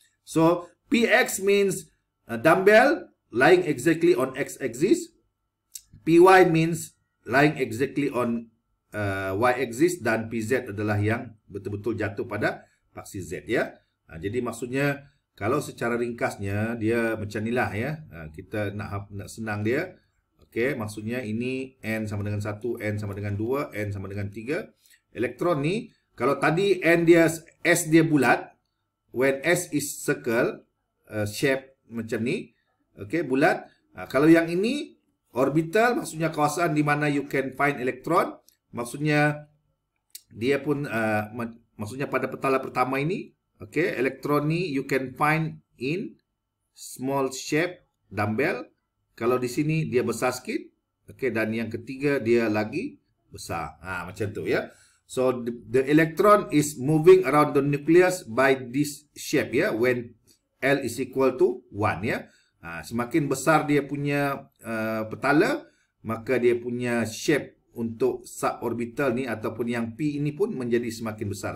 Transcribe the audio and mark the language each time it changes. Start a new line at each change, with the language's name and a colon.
English: So, PX means dumbbell lying exactly on X axis. PY means lying exactly on Y axis.
Malay: Dan PZ adalah yang betul-betul jatuh pada paksi Z ya. Jadi maksudnya, kalau secara ringkasnya, dia macam inilah ya. Kita nak senang dia. Okey, maksudnya ini N sama dengan 1, N sama dengan 2, N sama dengan 3. Elektron ni, kalau tadi N dia, S dia bulat,
English: when S is circle,
Malay: shape macam ni, okay, bulat. Kalau yang ini, orbital, maksudnya kawasan di mana
English: you can find
Malay: elektron, maksudnya dia pun, maksudnya pada petala pertama ini, okay, elektron ni
English: you can find in small shape dumbbell.
Malay: Kalau di sini dia besar sikit, okay, dan yang ketiga dia lagi besar. Macam tu ya.
English: So the electron is moving around the nucleus by this shape ya, when L is equal to 1 ya.
Malay: Semakin besar dia punya petala, maka dia punya shape untuk suborbital ni ataupun yang P ini pun menjadi semakin besar.